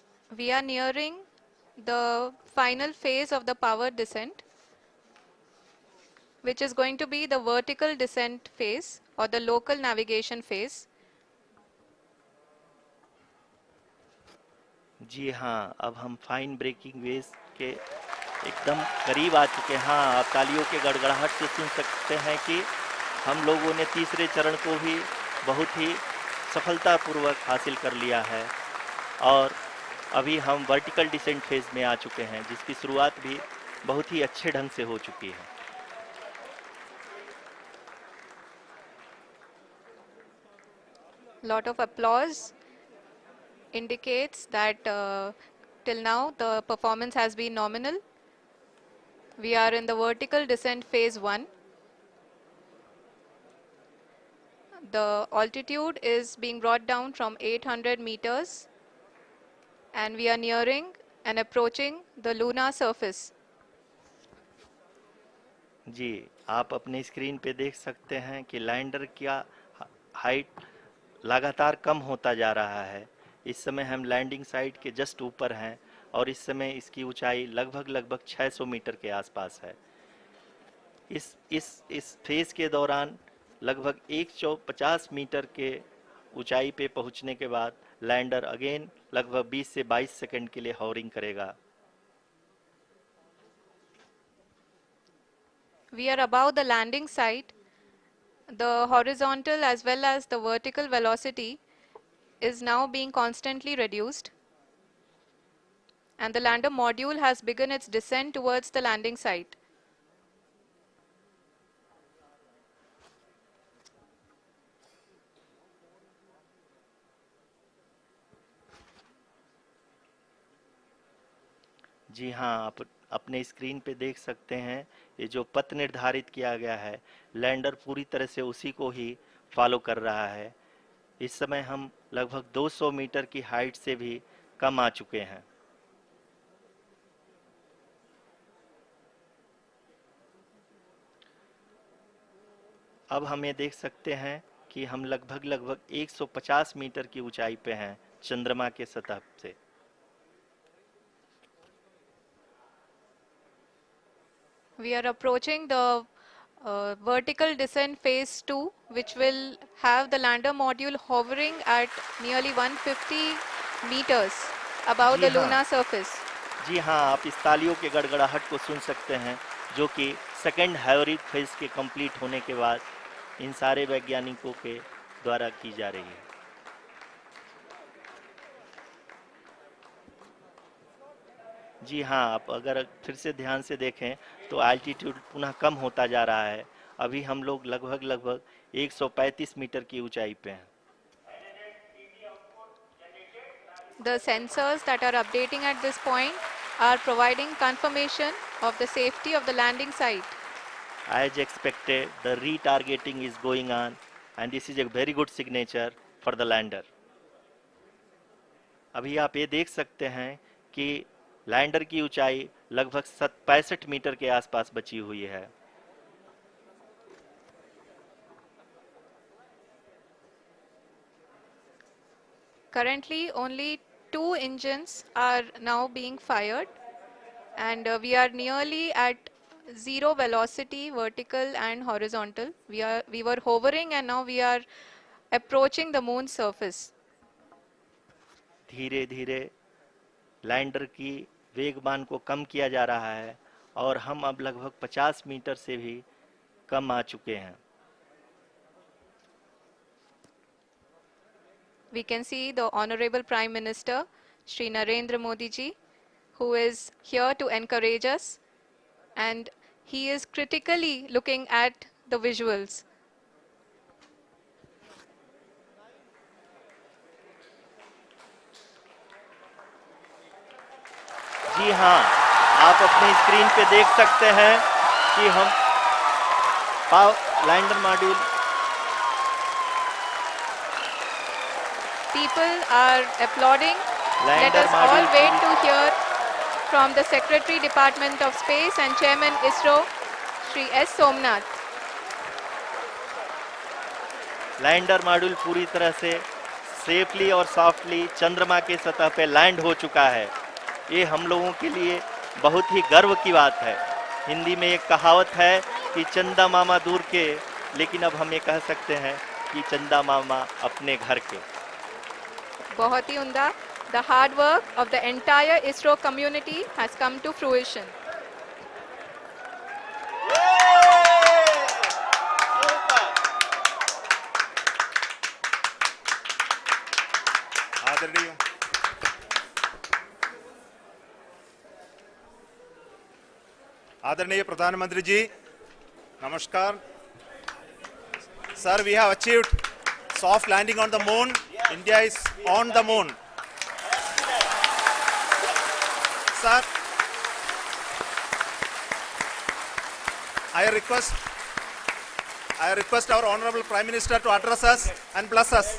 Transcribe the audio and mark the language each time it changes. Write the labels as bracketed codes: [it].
[en] We are nearing the final phase of the power descent, which is going to be the vertical descent phase or the local navigation phase. [hi] जी हाँ, अब हम fine breaking waves के एकदम करीब आ चुके हैं। हाँ, आप तालियों के गड़गड़ाहट से सुन सकते हैं कि हम लोगों ने तीसरे चरण को भी बहुत ही सफलतापूर्वक हासिल कर लिया है और अभी हम वर्टिकल डिसेंट फेज में आ चुके हैं, जिसकी शुरुआत भी बहुत ही अच्छे ढंग से हो चुकी है। [en] Lot of applause indicates that till now the performance has been nominal. We are in the vertical descent phase 1. The altitude is being brought down from 800 meters and we are nearing and approaching the lunar surface. [hi] जी, आप अपने screen पे देख सकते हैं कि lander का height लगातार कम होता जा रहा है। इस समय हम लैंडिंग साइट के जस्ट ऊपर हैं और इस समय इसकी ऊंचाई लगभग 600 मीटर के आसपास है। इस फेज के दौरान लगभग 150 मीटर के ऊंचाई पे पहुंचने के बाद लैंडर अगेन लगभग 20 से 22 सेकंड के लिए हॉवरिंग करेगा। [en] We are above the landing site. The horizontal as well as the vertical velocity is now being constantly reduced. And the lander module has begun its descent towards the landing site. [hi] जी हाँ, आप अपने screen पे देख सकते हैं ये जो पथ निर्धारित किया गया है, लैंडर पूरी तरह से उसी को ही फॉलो कर रहा है। इस समय हम लगभग 200 मीटर की हाइट से भी कम आ चुके हैं। अब हम ये देख सकते हैं कि हम लगभग 150 मीटर की ऊंचाई पे हैं चंद्रमा के सतह से। [en] We are approaching the vertical descent phase 2, which will have the lander module hovering at nearly 150 meters above [hi] ji [en] the [hi] हाँ, [en] lunar surface. [hi] जी हाँ, आप इस तालियों के गड़गड़ाहट को सुन सकते हैं, जो कि सेकंड हैवरिक फेज के कंप्लीट होने के बाद इन सारे वैज्ञानिकों के द्वारा की जा रही है। जी हाँ, आप अगर फिर से ध्यान से देखें तो एल्टीट्यूड पुनः कम होता जा रहा है। अभी हम लोग लगभग 135 मीटर की ऊंचाई पे हैं। [en] The sensors that are updating at this point are providing confirmation of the safety of the landing site. As expected, the retargeting is going on and this is a very good signature for the lander. [hi] अभी आप ये देख सकते हैं कि lander की ऊंचाई लगभग 65 मीटर के आसपास बची हुई है। [en] Currently, only 2 engines are now being fired, and we are nearly at zero velocity, vertical and horizontal. We were hovering, and now we are approaching the moon's surface. [hi] धीरे धीरे लैंडर की वेगमान को कम किया जा रहा है और हम अब लगभग 50 मीटर से भी कम आ चुके हैं। [en] We can see the Honorable Prime Minister, Shri Narendra Modi ji, who is here to encourage us, and he is critically looking at the visuals. [hi] जी हाँ, आप अपनी स्क्रीन पे देख सकते हैं कि हम lander module [en] People are applauding. Let [hi] lander [en] us all [hi] module [en] wait to hear from the Secretary Department of Space and Chairman ISRO, Shri S. Somnath. [hi] Lander module पूरी तरह से सेफली और सॉफ्टली चंद्रमा के सतह पे लैंड हो चुका है। ये हम लोगों के लिए बहुत ही गर्व की बात है। हिंदी में एक कहावत है कि चंदा मामा दूर के, लेकिन अब हम ये कह सकते हैं कि चंदा मामा अपने घर के। बहुत ही उम्दा। [en] The hard work of the entire ISRO community has come to fruition. [hi] आदरणीय आदरणीय प्रधानमंत्री जी, नमस्कार। [en] Sir, we have achieved soft landing on the moon. India is on the moon. Sir, I request our Honorable Prime Minister to address us and bless us.